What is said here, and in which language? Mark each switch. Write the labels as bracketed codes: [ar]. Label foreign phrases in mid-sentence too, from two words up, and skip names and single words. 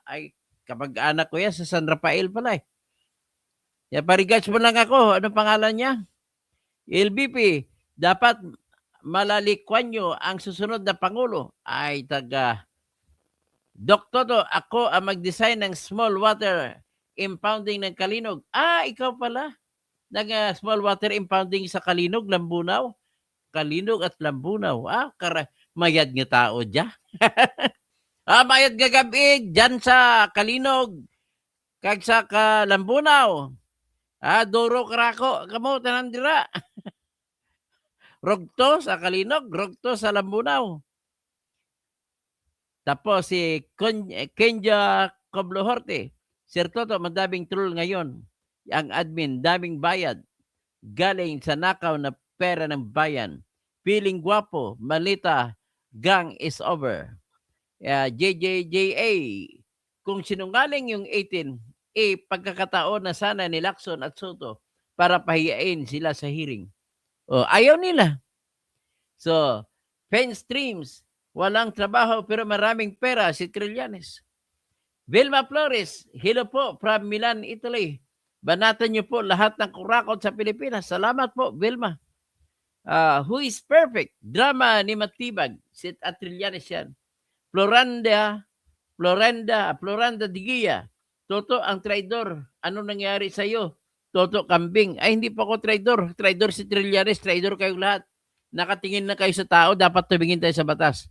[tl] Ay, kapag anak ko yan sa San Rafael pala eh. Ya, parigats mo lang ako. Ano pangalan niya? LBP, dapat malalikwan nyo ang susunod na Pangulo. Ay, Doc Toto, ako ang mag-design ng [en] small water impounding [tl] ng Kalinog. Ikaw pala. [en] Small water impounding sa Kalinog, Lambunaw. [hil] Kalinog at Lambunaw. Mayad nga tao dyan. Mayad nga gabi dyan sa Kalinog. Kag sa Lambunaw. Duro karako. Kamo, tanandira. Rogto sa Kalinog, rogto sa Lambunaw. [tl] Tapos si Kenjo Coblohorte. Sir Toto, madaming troll ngayon. Ang admin, daming bayad. Galing sa nakaw na pera ng bayan. Feeling guwapo, Malita, [en] gang is over. [tl] JJJA, kung sinungaling yung 18, pagkakataon na sana ni Lacson at Soto para pahiyain sila sa hearing. O, ayaw nila. So, Pen Streams, walang trabaho pero maraming pera si Trillanes. Vilma Flores, hello po from Milan, Italy. Banatan niyo po lahat ng kurakot sa Pilipinas. Salamat po, Vilma. [en] Who is perfect? [tl] Drama ni Matibag. Si Trillanes yan. Floranda Digia. Toto ang traidor. Ano nangyari sa iyo? Toto Kambing. Ay, hindi pa ako traidor. Traidor si Trillanes. Traidor kayong lahat. Nakatingin na kayo sa tao. Dapat tumingin tayo sa batas.